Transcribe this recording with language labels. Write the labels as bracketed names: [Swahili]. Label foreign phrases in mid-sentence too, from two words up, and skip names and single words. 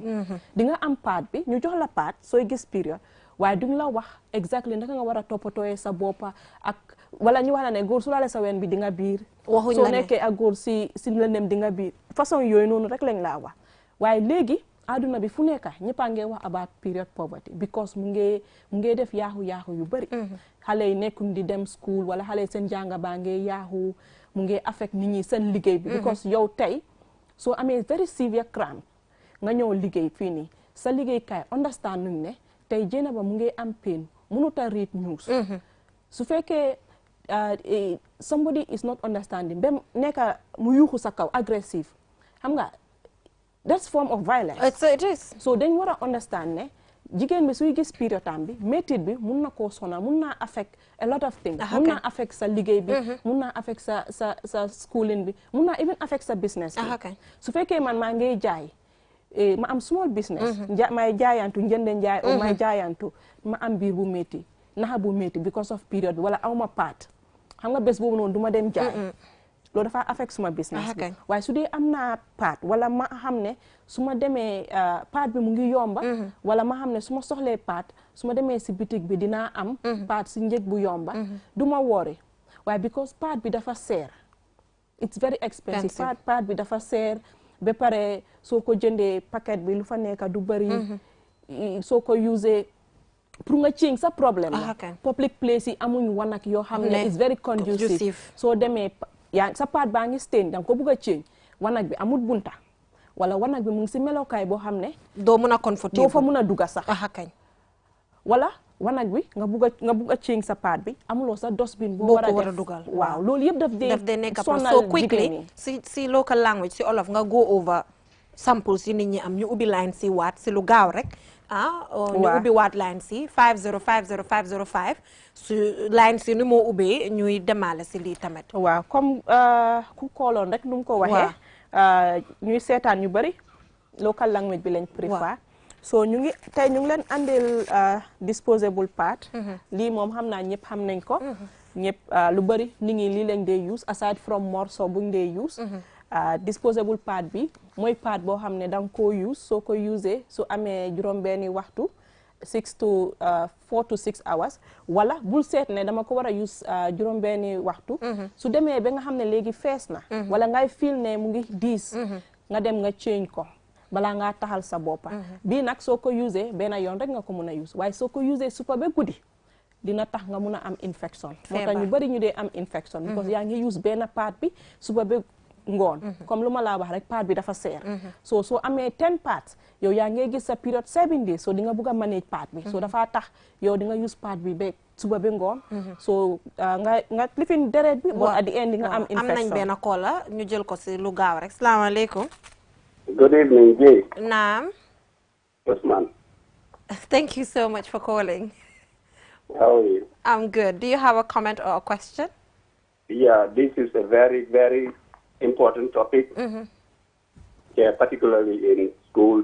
[Wolof] di nga am paat bi ñu jox la paat sooy gis period waaye duñ la wax exactly naka nga war a toppatooyee sa boppa ak wala ñu wax la ne góor su laale sa ween bi di nga biir. waxuñ la ne soo nekkee ak góor si lëndëm di nga biir façon yooyu noonu rek lañ laa wax waaye léegi. aduna bi fu nekka ñëpp a ngi wax [English] about period poverty because [Wolof] mu ngi def yaaxu yu bëri. xale yi nekkuñ di dem school wala xale yi seen jànga baa ngi yaaxu mu ngi affect nit ñi seen liggéey bi. because yow tey soo amee [English] very severe crime [Wolof] nga ñëw liggéey fii nii sa liggéeykaay understand nuñ ne tey jéena ba mu ngi am pain mënut a [English] read news. [Wolof] su fekkee [English] somebody is not understanding [Wolof] ba nekka mu yuuxu sa kaw aggressive xam nga. [English] that's form of violence. It is. [Wolof] So dañ war a understand ne jigéen bi suy gis period am bi métit bi mun na koo sonal mun naa [English] affect a lot of things. [Wolof] mun naa affect sa liggéey bi. mun naa affect sa schooling bi mun naa [English] even affect [Wolof] sa business bi. su fekkee man maa ngay jaay ma am [English] small business. [Wolof] may jaayantu njënde njaay o may jaayantu ma am biir bu métti naxa bu métti [English] because of period [Wolof] bi wala aw ma paat xam nga bés boobu noonu du ma dem jaay. loolu dafa affect suma business bi waaye su dee am naa paat wala ma xam ne su ma demee paat bi mu ngi yomba wala ma xam ne su ma soxlee paat su ma demee si bitig bi dinaa am paat si njëg bu yomba du ma woori waaye because paat bi dafa seer [English] it's very expensive [Wolof] paat bi dafa seer ba pare soo ko jëndee paquet bi lu fa nekk du bëri soo ko usee pour nga change sa problème la [English] public place [Wolof] yi amuñ wanak yoo xam ne [English] it's very conducive [Wolof] soo demee yaa sa paat baa ngi stain danga ko bugg a change wanag bi amut bunta wala wanag bi mu ngi si melokaay boo xam ne doo mun a confortable doo fa mun a dugga sax wala wanag bi nga bugg a change sa paat bi amuloo sa dustbin boo war a dugal waaw loolu yëpp daf dee nekk sonal [English] so quickly [Wolof] si [English] local language [Wolof] si olof nga [English] go over samples [Wolof] yi nit ñi am ñu ubbi line si waat si lu gaaw rek ñu ubbi waat line si 5050505 su line si ni moo ubbee ñuy demaale si lii tamit. waaw comme ku kooloon rek nu mu ko waxee. ñuy seetaan ñu bëri [English] local language [Wolof] bi lañ préfère. so ñu ngi leen andil [English] disposable pad. [Wolof] lii moom xam naa ñëpp xam nañ ko. ñëpp lu bëri nit ñi lii lañ dee [English] use aside from [Wolof] morceau buñ dee use. [English] disposable pad [Wolof] bi mooy pad boo xam ne da nga koo use soo ko usee su amee juróom-benni waxtu [English] 4 to 6 hours [Wolof] wala bul seet ne dama ko war a use juróom-benni waxtu su demee ba nga xam ne léegi fees na wala ngay feel ne mu ngi diis nga dem nga change ko balaa ngaa taxal sa boppa bii nag soo ko usee benn yoon rek nga ko mun a use waaye soo ko usee suba ba guddi dina tax nga mun a am infection moo tax ñu bari ñu dee am infection because yaa ngi use benn pad bi suba ba ngoon comme lu ma laa wax rek pad bi dafa seer soo amee 10 pads yow yaa ngi gis sa period 7 days so di nga bugg a [English] manage pad [Wolof] bi so dafa tax yow di nga [English] use pad [Wolof] bi ba suba ba ngoon so nga lifin deret bi [English] but at the end [Wolof] di nga am infection am nañ benn koola ñu jël ko si lu gaaw rek salaamaaleykum. [English] Good evening, Jay. [Wolof] Naam. Osman. [English] Thank you so much for calling. How are you? I'm good. Do you have a comment or a question? Yeah, this is a very, very important topic. Yeah, particularly in schools,